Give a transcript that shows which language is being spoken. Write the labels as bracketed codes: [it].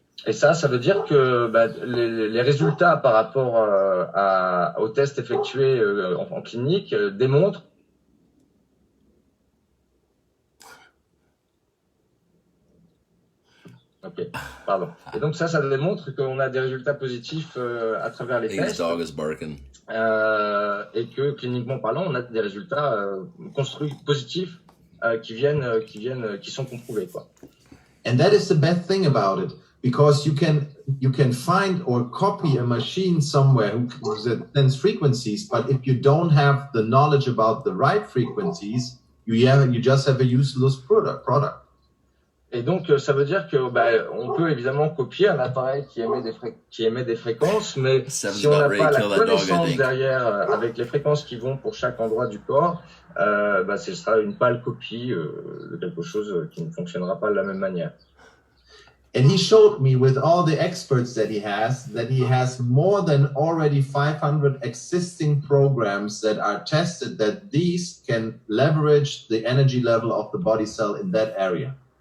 [fr] Et ça veut dire que les résultats par rapport aux tests effectués en clinique démontrent. Ok, pardon. Et donc ça démontre qu'on a des résultats positifs à travers les [en] I think his [fr] tests [en] dog is barking. [fr] et que cliniquement parlant, on a des résultats construits positifs qui sont comprouvés, quoi. [en] And that is the best thing about it, because you can find or copy a machine somewhere that sends frequencies, but if you don't have the knowledge about the right frequencies, you just have a useless product. [fr] Et donc, ça veut dire que on peut évidemment copier un appareil qui émet des fréquences, mais si on n'a pas la connaissance derrière avec les fréquences qui vont pour chaque endroit du corps, ce sera une pâle copie de quelque chose qui ne fonctionnera pas de la même manière. [en] And he showed me with all the experts that he has more than already 500 existing programs that are tested that these can leverage the energy level of the body cell in that area.